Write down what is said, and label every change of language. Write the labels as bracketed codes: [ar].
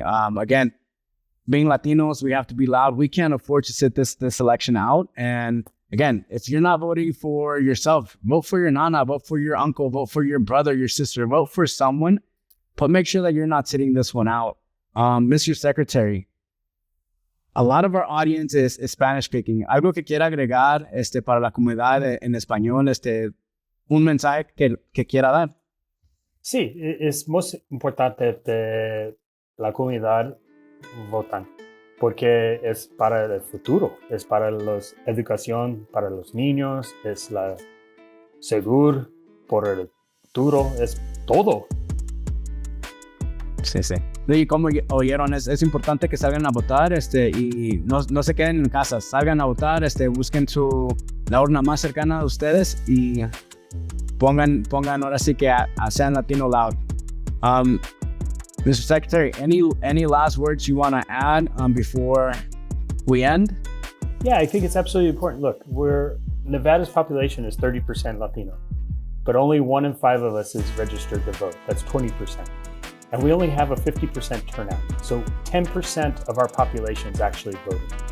[en] Again, being Latinos, we have to be loud. We can't afford to sit this election out. And again, if you're not voting for yourself, vote for your nana, vote for your uncle, vote for your brother, your sister, vote for someone, but make sure that you're not sitting this one out. Mr. Secretary, a lot of our audience is Spanish speaking. [es] Algo que quiera agregar para la comunidad en español, un mensaje que quiera dar. Sí, es muy importante que la comunidad votan, porque es para el futuro, es para la educación para los niños, es la seguro por el futuro, es todo. Sí. Y como oyeron, es importante que salgan a votar y no se queden en casa, salgan a votar, busquen la urna más cercana de ustedes y pongan ahora sí que sean [en] Latino loud. Mr. Secretary, any last words you want to add before we end? Yeah, I think it's absolutely important. Look, Nevada's population is 30% Latino, but only 1 in 5 of us is registered to vote. That's 20%. And we only have a 50% turnout. So 10% of our population is actually voting.